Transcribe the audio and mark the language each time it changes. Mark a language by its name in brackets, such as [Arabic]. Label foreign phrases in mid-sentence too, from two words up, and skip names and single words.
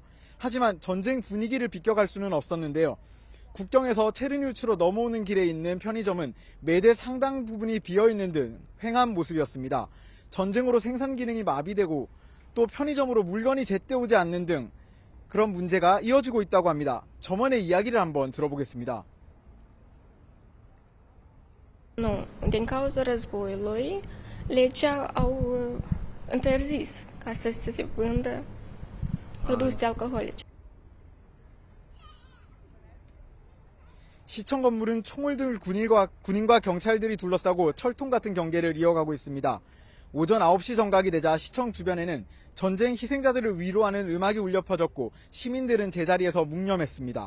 [Korean] 하지만 전쟁 분위기를 비껴갈 수는 없었는데요. 국경에서 체르니우치로 넘어오는 길에 있는 편의점은 매대 상당 부분이 비어있는 등 휑한 모습이었습니다. 전쟁으로 생산 기능이 마비되고 또 편의점으로 물건이 제때 오지 않는 등 그런 문제가 이어지고 있다고 합니다. 점원의 이야기를 한번 들어보겠습니다. [Romanian] Din cauza războiului, legea au interzis ca să se vândă produse alcoolice. [Korean] 시청 건물은 총을 든 군인과 경찰들이 둘러싸고 철통 같은 경계를 이어가고 있습니다. 오전 9시 정각이 되자 시청 주변에는 전쟁 희생자들을 위로하는 음악이 울려 퍼졌고 시민들은 제자리에서 묵념했습니다.